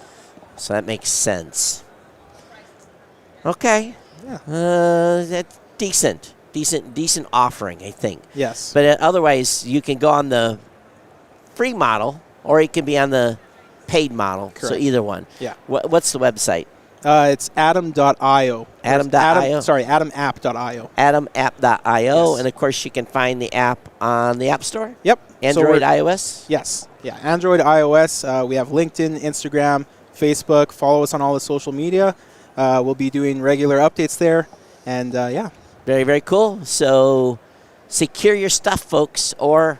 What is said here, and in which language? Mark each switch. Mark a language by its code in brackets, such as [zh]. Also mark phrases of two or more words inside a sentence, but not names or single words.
[en] So that makes sense. Okay. Yeah. That's decent offering, I think. Yes. But otherwise, you can go on the free model, or it can be on the paid model. Correct. So either one. Yeah. What's the website? It's atom.io. Atom.io? atomapp.io. Atomapp.io. Yes. And, of course, you can find the app on the App Store? Yep. Android, iOS? Yes. Yeah, Android, iOS. We have LinkedIn, Instagram, Facebook. Follow us on all the social media. We'll be doing regular updates there. And, yeah. Very, very cool. So secure your stuff, folks, or...